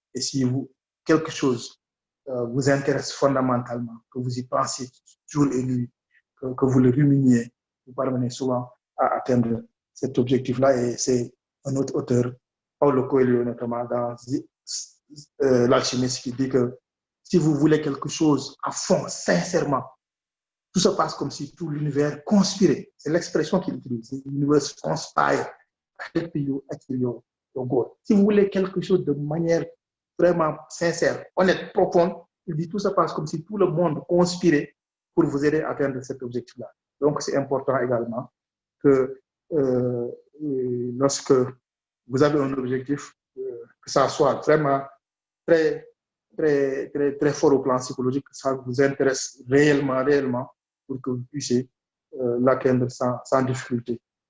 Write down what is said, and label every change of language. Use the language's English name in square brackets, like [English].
[French] Et si quelque chose vous intéresse fondamentalement, que vous y pensez jour et nuit, que vous le ruminiez, vous parvenez souvent à atteindre cet objectif-là. Et c'est un autre auteur, Paulo Coelho notamment, dans L'Alchimiste, qui dit que si vous voulez quelque chose à fond, sincèrement, tout se passe comme si tout l'univers conspirait. C'est l'expression qu'il utilise. [English] L'univers conspire to help you achieve your goal. [French] Si vous voulez quelque chose de manière vraiment sincère, honnête, profonde, il dit tout se passe comme si tout le monde conspirait pour vous aider à atteindre cet objectif-là. Donc, c'est important également que lorsque vous avez un objectif, que ça soit vraiment très fort au plan psychologique, que ça vous intéresse réellement pour que vous puissiez l'atteindre sans difficulté.